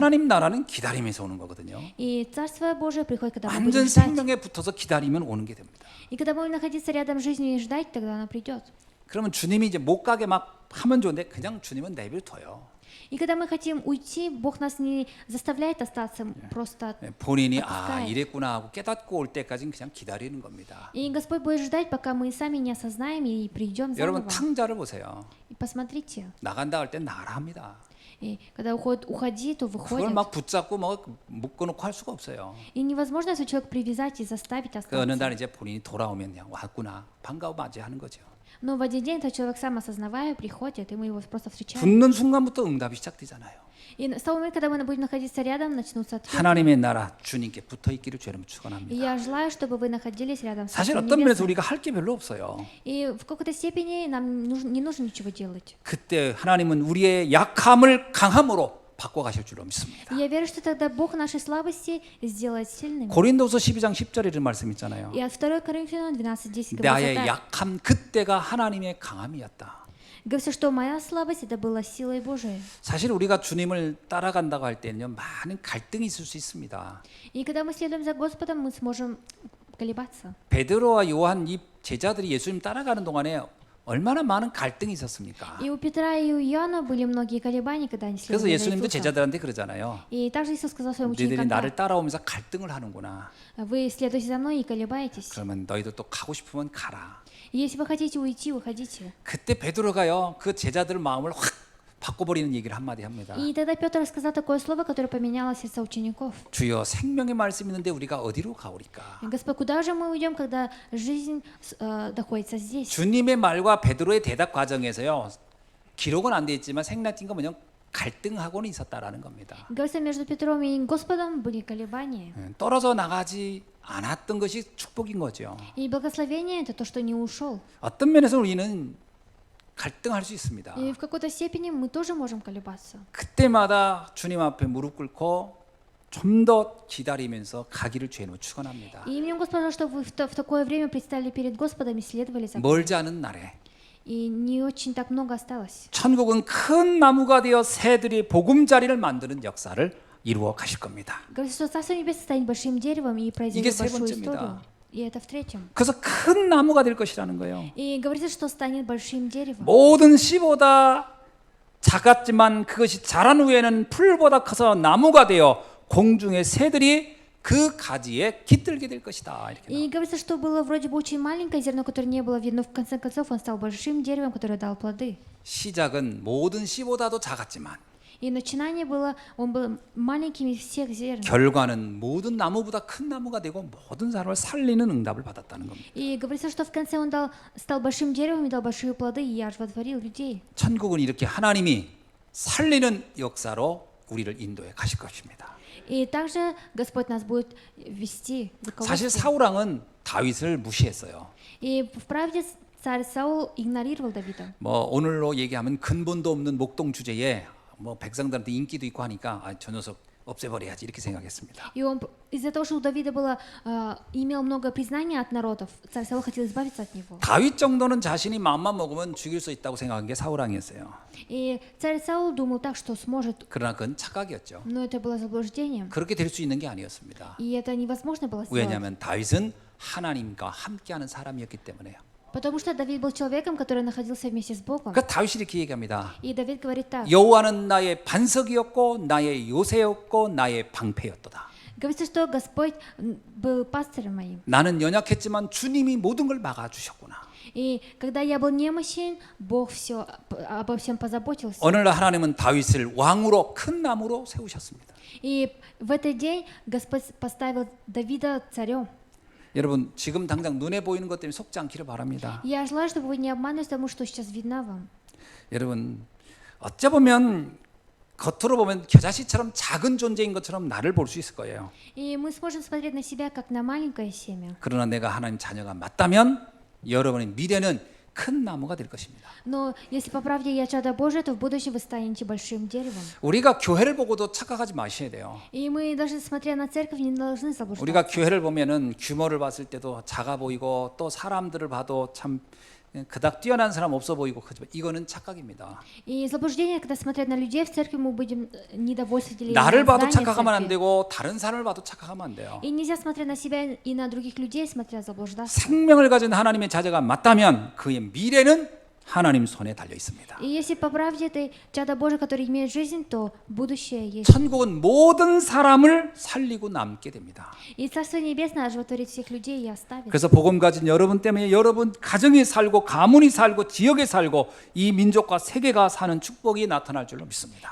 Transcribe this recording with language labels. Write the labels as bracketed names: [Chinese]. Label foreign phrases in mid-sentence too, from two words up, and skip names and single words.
[Korean] 하나님 나라는 기다림에서 오는 거거든요. [Russian] И Царство Божие приходит, когда мы [Korean] 완전 [Russian] будем ждать. [Korean] 생명에 붙어서 기다리면 오는 게 됩니다. [Russian] И когда мы будем находиться рядом с жизнью и ждать, тогда она придет. [Korean] 그러면 주님이 이제 못 가게 막 하면 좋은데 그냥 주님은 내버려둬요. [Russian] И когда мы хотим уйти, Бог нас не заставляет остаться просто. [Korean] 본인이 [Russian] отпускает. [Korean] 이랬구나 하고 깨닫고 올 때까지는 그냥 기다리는 겁니다. [Russian] И Господь будет ждать, пока мы сами не осознаем и придем [Korean] 여러분 [Russian] заново. [Korean] 탕자를 보세요. [Russian] И посмотрите. [Korean] 나간다 할 땐 나가라 합니다. [Russian] И когда уходи, то [Korean] 그걸 [Russian] выходит. [Korean] 막 붙잡고 뭐 묶어놓고 할 수가 없어요. [Russian] И невозможно этого человека привязать и заставить [Korean] 그 어느 [Russian] остаться. [Korean] 날 이제 본인이 돌아오면 그냥 왔구나 반가워 맞이하는 거죠. [Russian] Но в один день этот человек сам осознавая приходит, и мы его просто встречаем. [Korean] 붙는 순간부터 응답이 시작되잖아요. [Russian] И с того момента, когда мы будем находиться рядом, начнутся ответы. [Korean] 하나님의 나라 주님께 붙어 있기를 주님 [Russian] И [Korean] 축원합니다. [Russian] я желаю, чтобы вы находились рядом с [Korean] 사실 [Russian] Царством [Korean] 어떤 면에서 [Russian] Небесным. [Korean] 우리가 할 게 별로 없어요. [Russian] И в какой-то степени нам не нужно ничего делать. [Korean] 그때 하나님은 우리의 약함을 강함으로 바꿔 가실 줄로 믿습니다. [Russian] И я верю, что тогда Бог нашей слабости сделает сильными. [Korean] 고린도서 12장 10절에 이런 말씀 있잖아요. [Russian] И от 2 Коринфянам 12:10 [Korean] 나의 [Russian] говорится так. [Korean] 약함 그때가 하나님의 강함이었다. [Russian] Говорится, что моя слабость это была силой Божией. [Korean] 사실 우리가 주님을 따라간다고 할 때는요 많은 갈등이 있을 수 있습니다. [Russian] И когда мы следуем за Господом, мы сможем колебаться. [Korean] 베드로와 요한 이 제자들이 예수님 따라가는 동안에 얼마나 많은 갈등이 있었습니까? [Russian] И у Петра и у Иоанна были многие колебания, когда они [Korean] 그래서 [Russian] следовали за [Korean] 예수님도 [Russian] Иисусом. [Korean] 제자들한테 그러잖아요. [Russian] И также Иисус сказал своим [Korean] 너희들이 [Russian] ученикам, [Korean] 나를 [Russian] так, [Korean] 따라오면서 갈등을 하는구나. [Russian] вы следуете за мной и колебаетесь. [Korean] 그러면 너희도 또 가고 싶으면 가라. [Russian] И если вы хотите уйти, уходите. [Korean] 그때 베드로가요 그 제자들 마음을 확 바꿔버리는 얘기를 한마디 합니다. [Russian] И тогда Петр сказал такое слово, которое поменяло сердца учеников. [Korean] 주여 생명의 말씀이 있는데 우리가 어디로 가오리까? [Russian] Господь, куда же мы уйдем, когда жизнь находится здесь? [Korean] 주님의 말과 베드로의 대답 과정에서요 기록은 안 돼 있지만 생략된 건 뭐냐 갈등하고는 있었다라는 겁니다. [Russian] Говорится, между Петром и Господом были колебания. [Korean] 떨어져 나가지 않았던 것이 축복인 거죠. [Russian] И благословение это то, что не ушел. [Korean] 어떤 면에서 우리는 갈등할 수 있습니다. [Russian] И в какой-то степени мы тоже можем колебаться. [Korean] 그때마다 주님 앞에 무릎 꿇고 좀 더 기다리면서 가기를 주님으로 축원합니다. [Russian] И именем Господа, чтобы вы в такое время предстали перед Господом и следовали за Господом. [Korean] 멀지 않은 날에 [Russian] И не очень так много осталось. [Korean] 천국은 큰 나무가 되어 새들이 보금자리를 만드는 역사를 이루어 가실 겁니다. [Russian] Говорится, что Царство Небесное станет большим деревом и [Korean] 이게 [Russian] произведет [Korean] 세 [Russian] большую [Korean] 번째입니다. [Russian] историю. И это в 3. [Korean] 그래서 큰 나무가 될 것이라는 거예요. [Russian] И говорится, что станет большим деревом. [Korean] 모든 씨보다 작았지만 그것이 자란 후에는 풀보다 커서 나무가 되어 공중의 새들이 그 가지에 깃들게 될 것이다. 이렇게. [Russian] И говорится, что было вроде бы очень маленькое зерно, которое не было видно, в конце концов он стал большим деревом, которое дал плоды. [Korean] 시작은 모든 씨보다도 작았지만 [Russian] И начинание было, он был маленьким из всех зерен. [Korean] 결과는 모든 나무보다 큰 나무가 되고 모든 사람을 살리는 응답을 받았다는 겁니다. [Russian] И говорится, что в конце он стал большим деревом и дал большие плоды, и оживотворил людей. [Korean] 천국은 이렇게 하나님이 살리는 역사로 우리를 인도해 가실 것입니다. [Russian] И также Господь нас будет вести. [Korean] 사실 사울왕은 다윗을 무시했어요. [Russian] И в правде царь Саул игнорировал Давида. [Korean] 뭐 오늘로 얘기하면 근본도 없는 목동 주제에 뭐 백성들한테 인기도 있고 하니까 저 녀석 없애버려야지 이렇게 생각했습니다. [Russian] И он из-за того, что у Давида было имел много признания от народов, царь Саул хотел избавиться от него. [Korean] 다윗 정도는 자신이 마음만 먹으면 죽일 수 있다고 생각한 게 사울왕이었어요. [Russian] И царь Саул думал так, что сможет, [Korean] 그러나 그건 착각이었죠. [Russian] но это было заблуждением. [Korean] 그렇게 될 수 있는 게 아니었습니다. [Russian] И это невозможно было сделать. [Korean] 왜냐하면 다윗은 하나님과 함께하는 사람이었기 때문에요. [Russian] Потому что Давид был человеком, который находился вместе с Богом. [Korean] 그 다윗이 이렇게 얘기합니다. [Russian] И Давид говорит так. [Korean] 여호와는 나의 반석이었고 나의 요새였고 나의 방패였도다. [Russian] Говорится, что Господь был пастырем моим. [Korean] 나는 연약했지만 주님이 모든 걸 막아주셨구나. [Russian] И когда я был немощен, Бог обо всем позаботился. [Korean] 어느 날 하나님은 다윗을 왕으로 큰 나무로 세우셨습니다. [Russian] И в этот день Господь поставил Давида царем. [Korean] 여러분 지금 당장 눈에 보이는 것 때문에 속지 않기를 바랍니다. [Russian] Я желаю, чтобы вы не обманывались тому, что сейчас видно вам. [Korean] 여러분 어찌 보면 겉으로 보면 겨자씨처럼 작은 존재인 것처럼 나를 볼 수 있을 거예요. [Russian] И мы сможем смотреть на себя как на маленькое семя. [Korean] 그러나 내가 하나님 자녀가 맞다면 여러분의 미래는 큰 나무가 될 것입니다. [Russian] Но если по правде я чадо Божие, то в будущем вы станете большим деревом. [Korean] 우리가 교회를 보고도 착각하지 마셔야 돼요. [Russian] И мы даже смотря на церковь не должны заблуждаться. [Korean] 우리가 교회를 보면은 규모를 봤을 때도 작아 보이고 또 사람들을 봐도 참 그닥 뛰어난 사람 없어 보이고 그렇지만 이거는 착각입니다. [Russian] И заблуждение, когда смотрят на людей в церкви, мы будем недовольствовать [Korean] 나를 봐도 [Russian] здание [Korean] 착각하면 안 [Russian] церкви. [Korean] 되고 다른 사람을 봐도 착각하면 안 돼요. [Russian] И нельзя смотреть на себя и на других людей, смотря заблуждаться. [Korean] 생명을 가진 하나님의 자녀가 맞다면 그의 미래는 하나님 손에 달려 있습니다. [Russian] И если по правде ты чадо Божие, который имеет жизнь, то будущее есть. [Korean] 천국은 모든 사람을 살리고 남게 됩니다. [Russian] И Царство Небесное оживотворит всех людей и оставит. [Korean] 그래서 복음 가진 여러분 때문에 여러분 가정이 살고 가문이 살고 지역에 살고 이 민족과 세계가 사는 축복이 나타날 줄로 믿습니다.